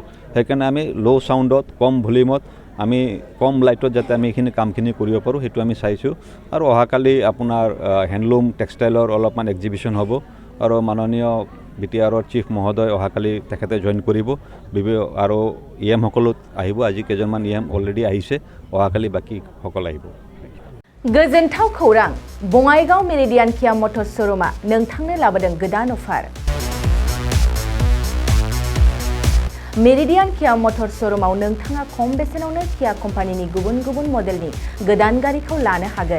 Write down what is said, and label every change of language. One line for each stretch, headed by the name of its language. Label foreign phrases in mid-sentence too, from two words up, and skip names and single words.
Assamese: সেইকাৰণে আমি
English: low sound,
Assamese: কম ভলিউমত, আমি কম লাইটত যাতে আমি এইখিনি কামখিনি কৰিব পাৰোঁ, সেইটো আমি চাইছোঁ। আৰু অহাকালি আপোনাৰ
English: handloom textile
Assamese: অলপমান এক্সিবিশ্যন হ'ব। আৰু মাননীয় বিটিআৰৰ চিফ মহোদয় অহাকালি তেখেতে জইন কৰিব। আৰু EM সকলো আহিব। আজি কেইজনমান EM অলৰেডি আহিছে, অহাকালি বাকীসকল আহিব।
Bodo: गोजोनथाव खौरां, बङाइगाव मेरिडियान किया मटर्स श'रुमा नोंथांनो लाबोदों गोदान अफार। मेरिडियान किया मटर्स श'रुमाव नोंथाङा खम बेसेनावनो किया कम्पानिनि गुबुन गुबुन मडेलनि गोदान गारिखौ लानो हागोन।